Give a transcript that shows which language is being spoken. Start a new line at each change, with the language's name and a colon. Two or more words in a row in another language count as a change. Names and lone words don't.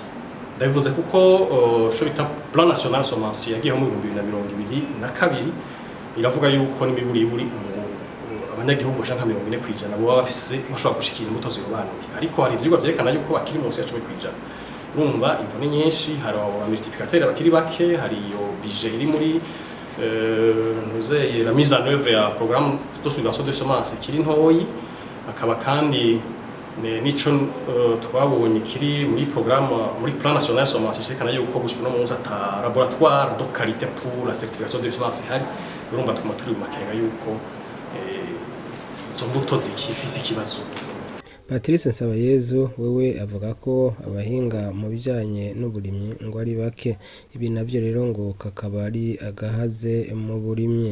Rundi: Ndabivuze kuko cyo bita
French: plan national semencier
Rundi: yagiye mu 2022 iravuga yuko n'imiburi abanyagihugu bashaka 40% bo bafise bashobora gushikira imbuto zirobanuye ariko hari ivyigwa vyerekana yuko bakiri munsi ya 10%. Urumva imvune nyinshi hari aba multiplicateur bakiri bake hari iyo budget iri muri
French: la mise en œuvre
Rundi: ya
French: programme de subvention de semences
Rundi: kiri ntoyi akaba kandi nico twabonye kiri muri programme muri
French: plan national semences
Rundi: cekana yuko gushika no munsi ata
French: laboratoire de qualité pour la certification de semences
Rundi: hari urumva tuguma turi mu makenga yuko izo mbuto zikifise ikibazo. Patrice Nsabayezu wewe avuga ko abahinga mu bijanye n'uburimyi ngo ari bake, ibi navyo rero ngo kakaba ari agahaze mu burimyi.